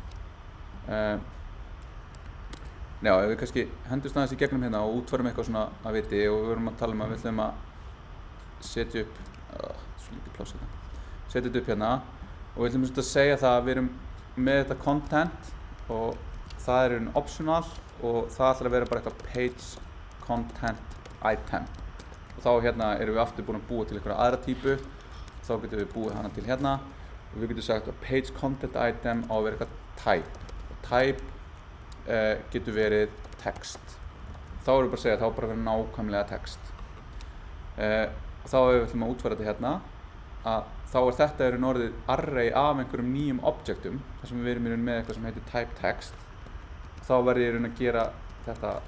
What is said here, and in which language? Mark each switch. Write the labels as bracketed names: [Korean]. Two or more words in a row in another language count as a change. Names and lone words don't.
[Icelandic] Já, ef við kannski hendumst aðeins í gegnum hérna og útfærum eitthvað svona að viti og við vorum að tala að við ætlum að setja upp, svo lítið pláss hérna, setja þetta upp hérna og við ætlum að segja það að við erum með þetta content og það optional og það ætlar að vera bara eitthvað [English] page content item [Icelandic] og þá hérna erum við aftur búin að búa til einhverja aðra típu þá getum við búið hana til hérna og við getum sagt að [English] page content item [Icelandic] á að vera eitthvað type og type getur verið text þá erum við bara að segja að þá bara verið nákvæmlega text þá ef við ætlum að útfæra þetta hérna að þá þetta orðið array af einhverjum nýjum objectum þar sem við erum með eitthvað sem heitir [English] type text [Icelandic] þá verður ég að gera þetta